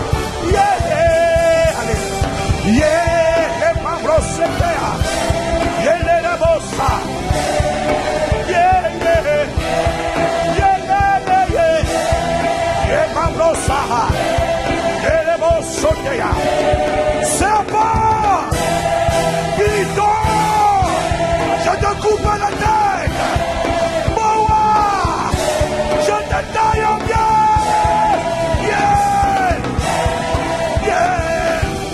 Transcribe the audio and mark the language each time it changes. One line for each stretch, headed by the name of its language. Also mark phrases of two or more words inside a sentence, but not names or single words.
French: Yeah, allez.
English: Yeah, Abrosa. Yeah, Rebosa. Yeah, yeah. Yeah, yeah, yeah. Yeah, Abrosa. Yeah, Rebosa.
French: Serpent, Python, je te coupe la tête. Moa, je te taille en pierre.
English: Yeah, yeah.